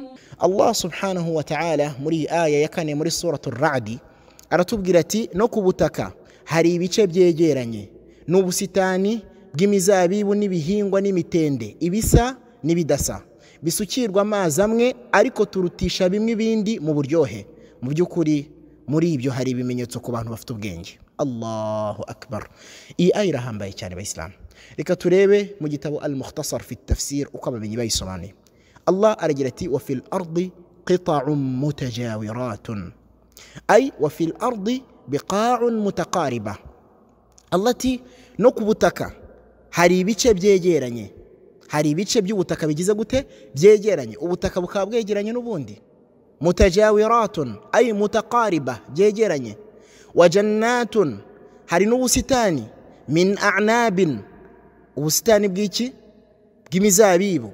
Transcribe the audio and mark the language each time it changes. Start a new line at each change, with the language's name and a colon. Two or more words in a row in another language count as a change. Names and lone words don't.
Arabic: الله سبحانه وتعالى
Kinyarwanda: muri aya yakane muri suratul Ra'd aratubwira ati: no kubutaka hari ibice byegeranye n'ubusitani bw'imizabibu n'ibihingwa n'imitende, ibisa n'ibidasa, bisukirwa amazi amwe ariko turutisha bimwe ibindi mu buryohe. Mu by'ukuri muri ibyo hari ibimenyetso ku bantu bafite ubwenge.
Arabic: الله أكبر.
Kinyarwanda: Iyi aya irahambaye cyane bayisilamu. Reka turebe mu gitabo al-Mukhtasar fi tafsir uko abamenyi bayisobanuye. Allah aragira ati:
Arabic: وفي الأرض قطع متجاورات أي وفي الأرض بقاع متقاربة.
Kinyarwanda: Allah ati no ku butaka hari ibice byegeranye, hari ibice by'ubutaka bigize gute byegeranye, ubutaka bukaba bwegeranye n'ubundi.
Arabic: متجاورات أي متقاربة, byegeranye. وجنات,
Kinyarwanda: hari n'ubusitani.
Arabic: من أعناب,
Kinyarwanda: ubusitani bw'iki bw'imizabibu.